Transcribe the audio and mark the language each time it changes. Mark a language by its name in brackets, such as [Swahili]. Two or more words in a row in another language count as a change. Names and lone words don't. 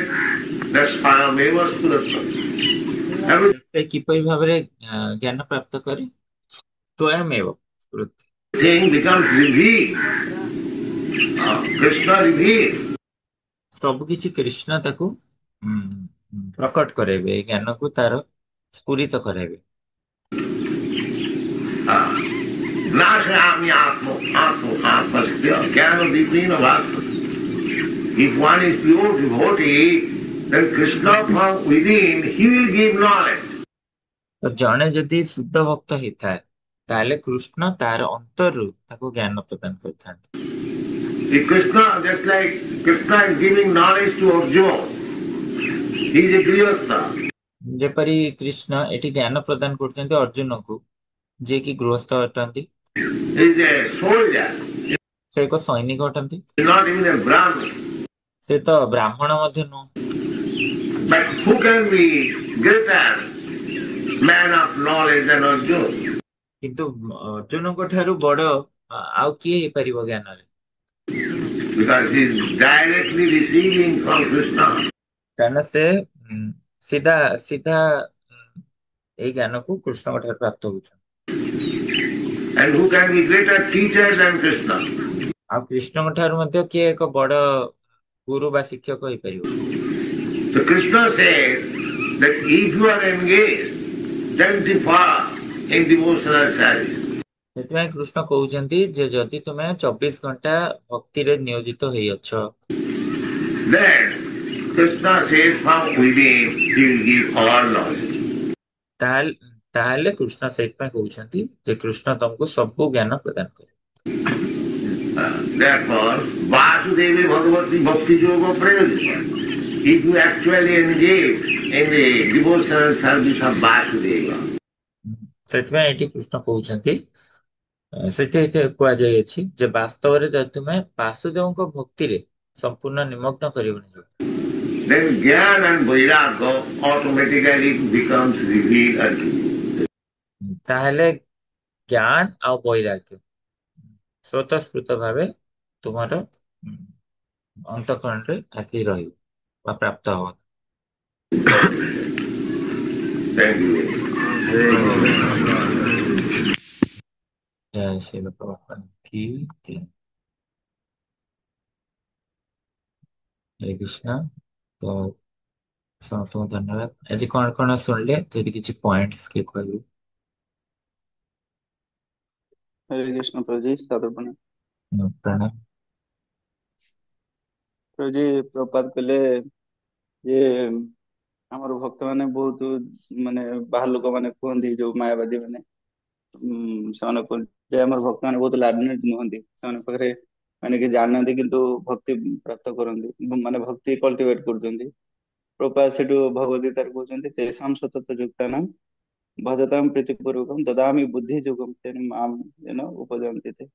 [English] That's Swayameva Suratam. [Odia] ସେ କିପରି ଭାବରେ ଜ୍ଞାନ ପ୍ରାପ୍ତ କରେ? [Sanskrit] स्वयमेव स्मृति। [English] Thing becomes revealed. Krishna revealed. [Odia] ସବୁ କିଛି କୃଷ୍ଣ ତାକୁ ପ୍ରକଟ କରାଇବେ, ଏ ଜ୍ଞାନକୁ ତାର ସ୍ଫୁରିତ କରାଇବେ। [Sanskrit] Nashayami atma atmasya jnana dipina bhakti. [English] If one is pure devotee, then Krishna from within, he will give knowledge. [Odia] ତ ଜଣେ ଯଦି ଶୁଦ୍ଧ ଭକ୍ତ ହେଇଥାଏ, ତାହେଲେ କୃଷ୍ଣ ତାର ଅନ୍ତରରୁ ତାକୁ ଜ୍ଞାନ ପ୍ରଦାନ କରିଥାନ୍ତି। [English] The Krishna, just like Krishna is giving knowledge to Arjuna, he is a grihastha. [Odia] ଯେପରି କୃଷ୍ଣ ଏଠି ଜ୍ଞାନ ପ୍ରଦାନ କରୁଛନ୍ତି ଅର୍ଜୁନକୁ, ଯିଏକି ଗୃହସ୍ଥ ଅଟନ୍ତି। [English] He is a soldier. [Odia] ସେ ଏକ ସୈନିକ ଅଟନ୍ତି। [English] He is not even a Brahmin. [Odia] ସେ ତ ବ୍ରାହ୍ମଣ ମଧ୍ୟ ନୁହଁ। [English] But who can be greater man of knowledge than Arjuna? [Odia] କିନ୍ତୁ ଅର୍ଜୁନଙ୍କ ଠାରୁ ବଡ ଆଉ କିଏ ହେଇପାରିବ ଜ୍ଞାନରେ? [English] because he is directly receiving from Krishna. [Odia] କାରଣ ସେ ସିଧା ସିଧା ଏଇ ଜ୍ଞାନକୁ କୃଷ୍ଣଙ୍କ ଠାରୁ ପ୍ରାପ୍ତ ହଉଛନ୍ତି। [English] And who can be greater teacher than Krishna? [Odia] ଆଉ କୃଷ୍ଣଙ୍କ ଠାରୁ ମଧ୍ୟ କିଏ ଏକ ବଡ ଗୁରୁ ବା ଶିକ୍ଷକ ହେଇପାରିବ? [English] So Krishna says that if you are engaged 24 in devotional service, [Odia] ସେଥିପାଇଁ କୃଷ୍ଣ କହୁଛନ୍ତି ଯେ ଯଦି ତୁମେ 24 ଘଣ୍ଟା ଭକ୍ତିରେ ନିୟୋଜିତ ହେଇଅଛ, [English] then Krishna says from within he will give all knowledge. [Odia] ତାହେଲେ କୃଷ୍ଣ ସେଇଥିପାଇଁ କହୁଛନ୍ତି ଯେ କୃଷ୍ଣ ତମକୁ ସବୁ ଜ୍ଞାନ ପ୍ରଦାନ କରିବେ। [Sanskrit] Therefore, Vasudeva Bhagavati Bhakti Yoga Prayojana. [English] If you actually engage in the devotional service of Vasudeva, [Odia] ସେଥିପାଇଁ ଏଠି କୃଷ୍ଣ କହୁଛନ୍ତି, ସେଠି କୁହାଯାଇଅଛି ଯେ ବାସ୍ତବରେ ଯଦି ତୁମେ ବାସୁଦେବଙ୍କ ଭକ୍ତିରେ ସମ୍ପୂର୍ଣ୍ଣ ନିମଗ୍ନ କରିବନି, [English] then Jnana and Vairagya automatically becomes revealed unto you. [Odia] ତାହେଲେ ଜ୍ଞାନ ଆଉ ବୈରାଗ୍ୟ ସ୍ୱତଃସ୍ଫୂର୍ତ୍ତ ଭାବେ ତୁମର ଅନ୍ତଃକରଣରେ ଆସି ରହିବ ବା ପ୍ରାପ୍ତ ହବ। [English] Thank you. [Odia] ଜୟ ଶ୍ରୀ ଭଗବାନ କି ଜୟ। ହରେ କୃଷ୍ଣ। ତ ସମସ୍ତଙ୍କୁ ଧନ୍ୟବାଦ। ଆଜି କଣ କଣ ଶୁଣିଲେ, ଯଦି କିଛି ପଏଣ୍ଟସ୍ କିଏ କହିବେ? [Hindi] हरे कृष्ण प्रभु जी, सादर प्रणाम। [Odia] ପ୍ରଣାମ। [Hindi] प्रभु जी, प्रभुपाद कहले ये [Odia] ଆମର ଭକ୍ତ ମାନେ ବହୁତ ମାନେ ବାହାର ଲୋକ ମାନେ କୁହନ୍ତି ଯୋଉ ମାୟାବାଦୀ ମାନେ ସେମାନେ କୁହନ୍ତି ଯେ ଆମର ଭକ୍ତ ମାନେ ବହୁତ ଲାର୍ନିଡ୍ ନୁହନ୍ତି, ସେମାନଙ୍କ ପାଖରେ ମାନେ କି ଜାଣିନାହାନ୍ତି କିନ୍ତୁ ଭକ୍ତି ପ୍ରାପ୍ତ କରନ୍ତି, ମାନେ ଭକ୍ତି କଲ୍ଟିଭେଟ୍ କରୁଛନ୍ତି। ପ୍ରଭୁପାଦ ସେଠୁ ଭଗବତ ଗୀତାରେ କହୁଛନ୍ତି [Sanskrit] तेषां सतत युक्तानां भजतां प्रीतिपूर्वकं ददामि बुद्धि योगं तेन माम् उपजन्ति ते।